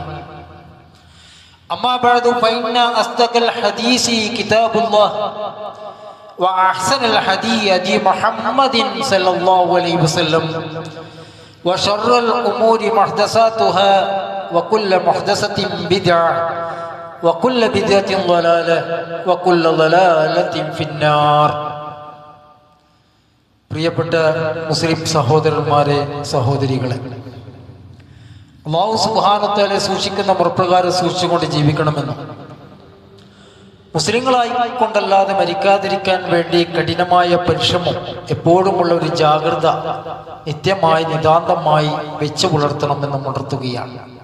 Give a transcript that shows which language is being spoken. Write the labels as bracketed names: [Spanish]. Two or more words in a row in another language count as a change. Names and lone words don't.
[Arabic] أما بعد فإن أصدق الحديث كتاب الله وأحسن الحديث هدي محمد صلى الله عليه وسلم وشر الأمور محدثاتها وكل محدثة بدعة وكل بدعة ضلالة وكل ضلالة في النار. [Malayalam] പ്രിയപ്പെട്ട മുസ്ലിം സഹോദരന്മാരെ, സഹോദരികളെ, [Arabic] الله سبحانه وتعالى [Malayalam] സൂക്ഷിക്കുന്ന മുറപ്രകാരം സൂക്ഷിച്ചുകൊണ്ട് ജീവിക്കണമെന്നും മുസ്ലിങ്ങളായി കൊണ്ടല്ലാതെ മരിക്കാതിരിക്കാൻ വേണ്ടി കഠിനമായ പരിശ്രമം, എപ്പോഴുമുള്ള ഒരു ജാഗ്രത നിത്യമായി നിതാന്തമായി വെച്ചു പുലർത്തണമെന്നും ഉണർത്തുകയാണ്.